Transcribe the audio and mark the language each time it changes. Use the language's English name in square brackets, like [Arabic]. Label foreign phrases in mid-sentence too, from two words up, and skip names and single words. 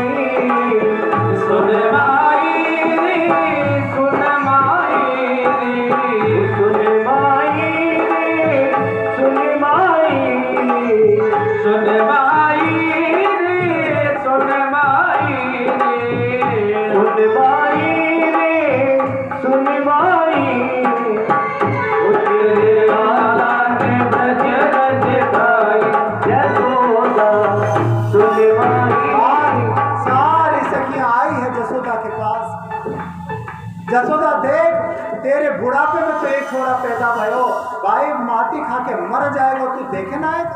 [Hindi] सुन माई रे, सुन माई रे, सुन माई रे, सुन माई रे, सुन माई रे, सुन माई रे, सुन माई रे, सुन माई रे। तेरे लाला ने ब्रज रज खाई, यशोदा सुन माई। सारी सखियां आई है जसोदा के पास। जसोदा देख, तेरे बुढ़ापे में तो एक छोरा पैदा भयो, भाई माटी खा के मर जाएगा, तू देखे ना आएगा।